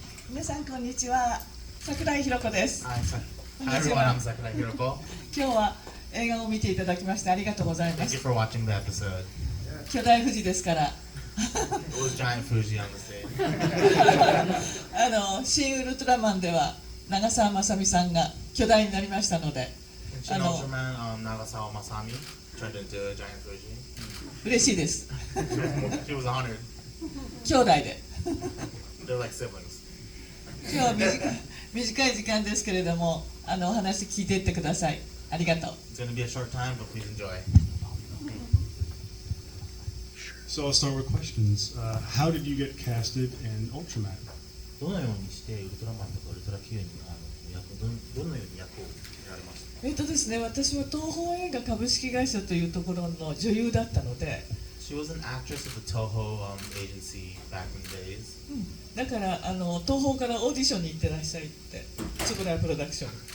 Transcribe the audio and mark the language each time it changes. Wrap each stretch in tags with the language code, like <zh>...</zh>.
<ja>皆さんこんにちは、桜井ひろ子です。</ja> <en>Hi, everyone. I'm Sakurai Hiroko.</en> <ja>今日は映画を見ていただきましてありがとうございま</ja> <en>Thank you for watching the episode.</en> <ja>巨大富士ですから</ja> <en>It was giant Fuji on the stage.</en> <ja>新ウルトラマンでは長澤まさみさんが巨大になりましたので</ja> <en>In Shin Ultraman, Nagasawa Masami turned into a giant Fuji.</en> <ja>嬉しいです。</ja> <en>She was honored.</en> <ja>兄弟で</ja> <en>They're like siblings.</en> <ja>今日は短い時間ですけれどもお話聞いていってください。ありがとう。</ja> <en>It's going to be a short time, but please enjoy. So I'll start with questions. How did you get casted in Ultraman?</en> <ja>どのようにしてウルトラマンとかウルトラ Q にどのように役をやられました？ですね、私は東宝映画株式会社というところの女優だったので、</ja> <en>She was an actress at the Toho agency back in the days.</en> <ja>だから東宝からオーディションに行ってらっしゃいってつぶらやプロダクション</ja>